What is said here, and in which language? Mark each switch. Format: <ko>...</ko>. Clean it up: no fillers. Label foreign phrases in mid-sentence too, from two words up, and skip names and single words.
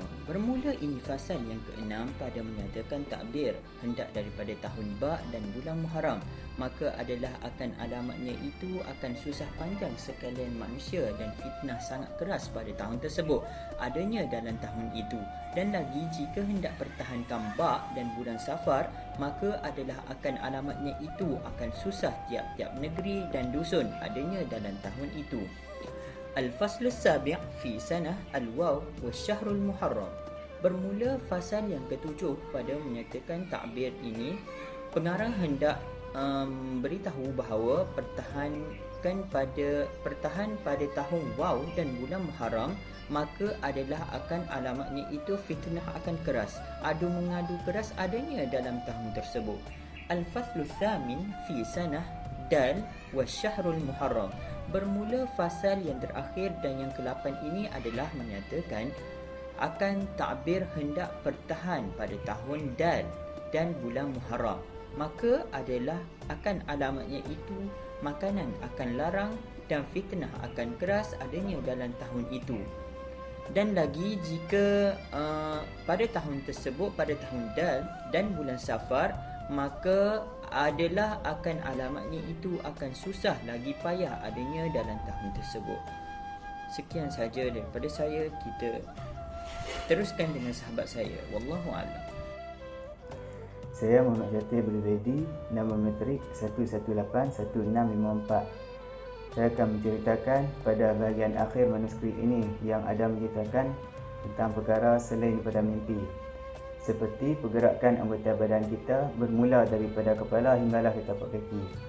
<ms>Bermula ini fasal yang keenam pada menyatakan takbir hendak daripada tahun Ba' dan bulan Muharram, maka adalah akan alamatnya itu akan susah panjang sekalian manusia dan fitnah sangat keras pada tahun tersebut adanya dalam tahun itu. Dan lagi jika hendak pertahankan Ba' dan bulan Safar, maka adalah akan alamatnya itu akan susah tiap-tiap negeri dan dusun adanya dalam tahun itu.</ms> <ar>الفصل السابع في سنة الواو وشهر المحرم.</ar> <ms>Bermula fasal yang ketujuh pada menyatakan takbir ini, pengarang hendak beritahu bahawa akan bertahan pada tahun Waw dan bulan Muharram, maka adalah akan alamatnya itu fitnah akan keras, adu mengadu keras adanya dalam tahun tersebut.</ms> <ar>الفصل الثامن في سنة دال وشهر المحرم.</ar> <ms>Bermula fasal yang terakhir dan yang ke-8 ini adalah menyatakan akan takbir hendak bertahan pada tahun Dal dan bulan Muharram, maka adalah akan alamatnya itu makanan akan larang dan fitnah akan keras adanya dalam tahun itu. Dan lagi jika pada tahun tersebut, pada tahun Dal dan bulan Safar, maka adalah akan alamatnya itu akan susah lagi payah adanya dalam tahun tersebut. Sekian saja daripada saya. Kita teruskan dengan sahabat saya.</ms> <ar>والله أعلم.</ar> <ms>Saya Muhammad Jati Berdedi, nama metrik 1181654. Saya akan menceritakan pada bahagian akhir manuskrip ini yang ada menceritakan tentang perkara selain daripada mimpi. Seperti pergerakan anggota badan kita bermula daripada kepala hinggalah ke tapak kaki.</ms>